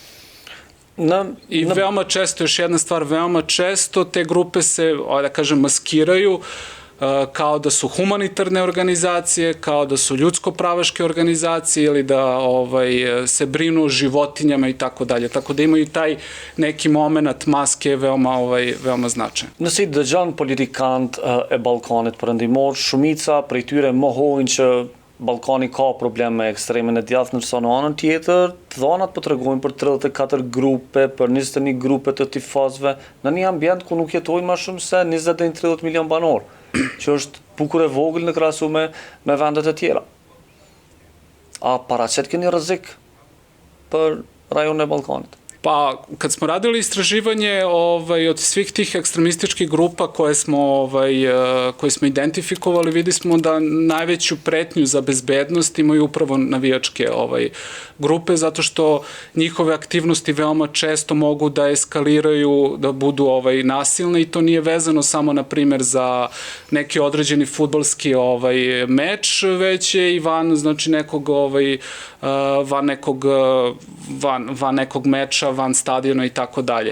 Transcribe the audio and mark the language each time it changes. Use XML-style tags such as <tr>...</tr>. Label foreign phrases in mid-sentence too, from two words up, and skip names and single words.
<sr>I veoma često, još jedna stvar, veoma često te grupe se, da kažem, maskiraju kao da su humanitarne organizacije, kao da su ljudsko-pravaške organizacije ili da se brinu o životinjama i tako dalje. Tako da imaju taj neki moment maske veoma značajan.</sr> <sq>Nëse i dëgjon politikant e Ballkanit perëndimor, shumica prej tyre mohojnë që Ballkani ka probleme me ekstremin e djathtë, ndërsa në anën tjetër, dhënat po tregojnë për 34 grupe, për 21 grupe të tifozëve, në një ambient ku nuk jetojnë më shumë se 20 deri në 30 milion banor, që është bukur e vogël në krahasim me vendet e tjera. A paraqet keni rrezik për rajonin e Ballkanit?</sq> <sr>Pa, kad smo radili istraživanje od svih tih ekstremističkih grupa koje smo identifikovali, vidi smo da najveću pretnju za bezbednost imaju upravo navijačke grupe, zato što njihove aktivnosti veoma često mogu da eskaliraju, da budu nasilne i to nije vezano samo, na primjer, za neki određeni fudbalski meč, već je i van, znači, van nekog meča, van stadiona i tako dalje.</sr>